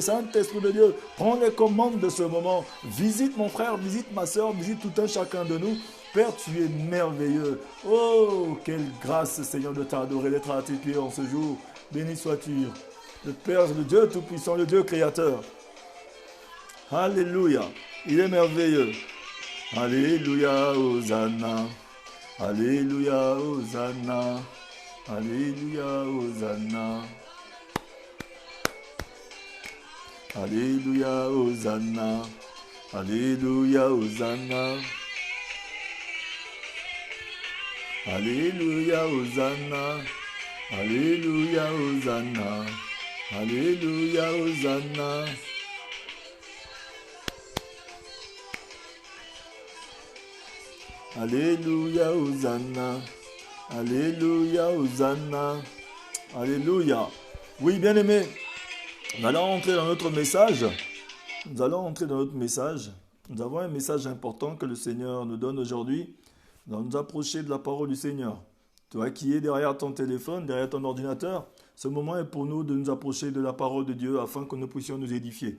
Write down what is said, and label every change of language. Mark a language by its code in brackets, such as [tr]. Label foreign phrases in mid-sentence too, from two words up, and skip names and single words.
[fr] Saint-Esprit de Dieu, prends les commandes de ce moment. Visite mon frère, visite ma soeur, visite tout un chacun de nous. Père, tu es merveilleux. Oh, quelle grâce, Seigneur, de t'adorer, d'être à tes pieds en ce jour. Béni sois-tu, le Père, le Dieu Tout-Puissant, le Dieu Créateur. Alléluia. Il est merveilleux. Alléluia, Hosanna. Alléluia, Hosanna. Alléluia, Hosanna. Alléluia, Hosanna. Alléluia, Hosanna. Alléluia, Hosanna. Alléluia, Hosanna. Alléluia, Hosanna. Alléluia, Hosanna. Alléluia, Hosanna. Alléluia. Oui, bien aimé, nous allons entrer dans notre message. Nous allons entrer dans notre message. Nous avons un message important que le Seigneur nous donne aujourd'hui. Nous allons nous approcher de la parole du Seigneur. Toi qui es derrière ton téléphone, derrière ton ordinateur, ce moment est pour nous de nous approcher de la parole de Dieu afin que nous puissions nous édifier.